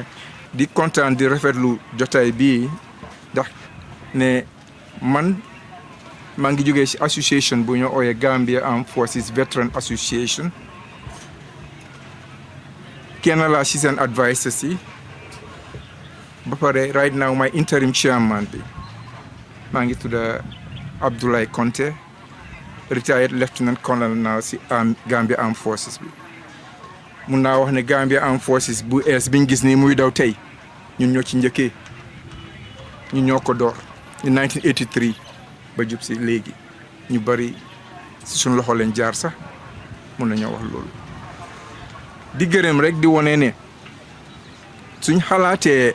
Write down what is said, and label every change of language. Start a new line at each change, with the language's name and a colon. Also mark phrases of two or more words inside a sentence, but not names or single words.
Wolof: di kontaan di rafetlu jotaay bi ndax ne man maa ngi jógee ci association bu ñu ooyee Gambia Armed Forces Veteran Association kenn laa ci seen advisors yi ba pare
English: right now my interim chairman
Wolof: bi maa ngi tudda Abdoulaye Conte
English: retired lieutenant colonel now
Wolof: ci Gambia Armed Forces bi mun naa wax ne Gambia Armed Forces bu ees biñ gis nii muy daw tey ñun ñoo ci njëkkee ñu ñoo ko door in 1983 ba jub si léegi ñu bari si suñ loxo leen jaar sax mun nañoo wax loolu di gërëm rek di wone ne suñ xalaatee